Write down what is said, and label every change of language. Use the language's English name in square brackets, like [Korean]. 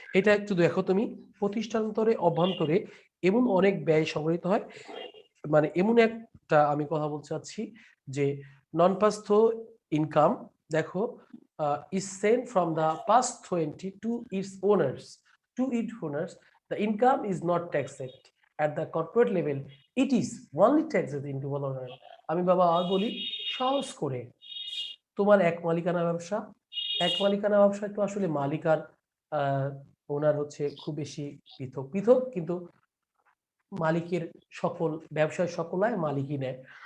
[Bangla] এটা একটু দেখো তুমি, প্রতিষ্ঠান্তরে অভ্যন্তরে এমন অনেক ব্যয় সংগৃহীত হয়, মানে এমন একটা আমি কথা বলতে চাচ্ছি যে নন পাস থ্রো ইনকাম, দেখো, [English] is sent from the pass through entry to its owners. The income is not taxed at the corporate level. It is only taxed into owner. [Bangla] আমি বাবা আর বলি সহজ করে, তোমার এক মালিকানা ব্যবসা, এক মালিকানা ব্যবসায় তো আসলে মালিক আর ওনার হচ্ছে খুব বেশি পৃথক পৃথক, কিন্তু মালিকের সকল ব্যবসায় সকল আয় মালিকই নেয়।